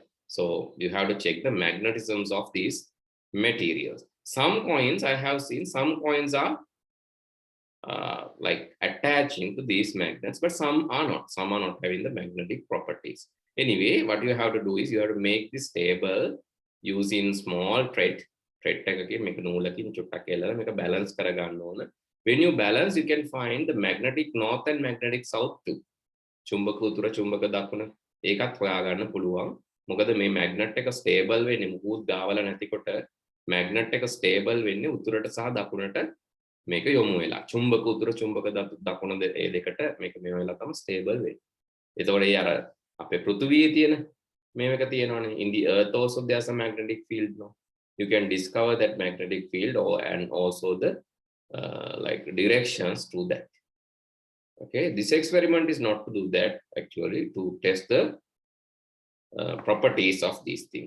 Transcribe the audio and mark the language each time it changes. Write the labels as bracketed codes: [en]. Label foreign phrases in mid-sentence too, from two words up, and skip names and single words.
[en] So you have to check the magnetisms of these materials. Some coins I have seen, some coins are like attaching to these magnets, but some are not having the magnetic properties. Anyway, what you have to do is you have to make this table using small thread [si] එකකින් මේක නූලකින් චුට්ටක් එල්ලලා මේක balance කරගන්න ඕන. [en] When you balance, you can find the magnetic north and magnetic south too. [si] චුම්බක උතුර චුම්බක දකුණ ඒකත් හොයාගන්න පුළුවන්. මොකද මේ magnet එක stable වෙන්නේ මුකුත් ගාවල නැතිකොට magnet එක stable වෙන්නේ උතුරට සහ දකුණට මේක යොමු වෙලා. චුම්බක උතුර චුම්බක දකුණ ඒ දෙකට මේක මේ වෙලාව තමයි stable වෙන්නේ. එතකොට ඒ අර අපේ පෘථිවියේ තියෙන මේක තියෙනවනේ. [en] In the earth also there's a magnetic field now. You can discover that magnetic field and also the like directions to that. Okay, this experiment is not to do that, actually to test the properties of these things.